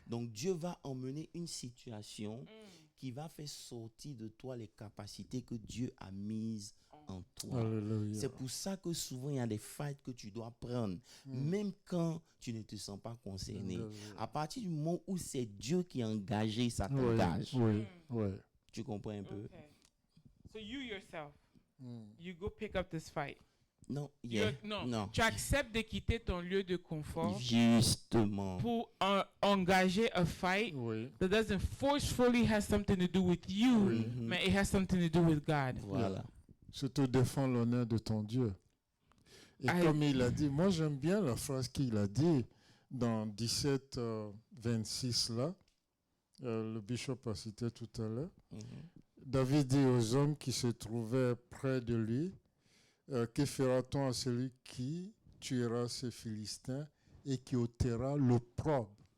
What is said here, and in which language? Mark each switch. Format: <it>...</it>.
<fr>Donc, Dieu va emmener une situation qui va faire sortir de toi les capacités que Dieu a mises en toi. Alléluia. C'est pour ça que souvent, il y a des fights que tu dois prendre, même quand tu ne te sens pas concerné. À partir du moment où c'est Dieu qui a engagé, ça t'engage. Oui, oui. Tu comprends un peu?</fr> <en>Okay. So you yourself, you go pick up this fight.</en> <fr>Non, Non. Tu acceptes de quitter ton lieu de confort Justement. pour engager</fr> <en>a fight</en> <fr>Oui.</fr> <en>that doesn't forcefully have something to do with you, but it has something to do with God.</en> <fr>Voilà. Surtout défends l'honneur de ton Dieu. Et comme il a dit, moi j'aime bien la phrase qu'il a dit dans 17, 26 là, le bishop a cité tout à l'heure. David dit aux hommes qui se trouvaient près de lui, que fera-t-on à celui qui tuera ces Philistins et qui ôtera l'opprobre?</fr>